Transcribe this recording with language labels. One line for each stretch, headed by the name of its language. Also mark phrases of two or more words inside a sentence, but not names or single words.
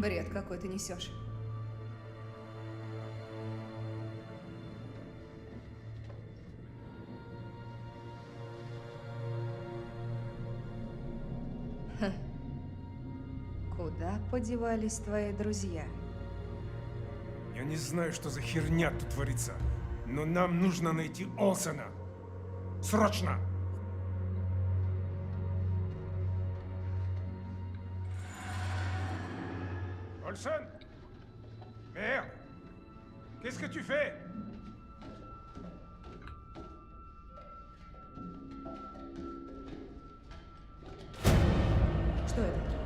Russian: Бред какой ты несешь. Ха. Куда подевались твои друзья? Я не знаю, что за херня тут творится, но нам нужно найти Олсена. Срочно! Olsen!
French: Merde! Qu'est-ce que tu fais?
Russian: Что это?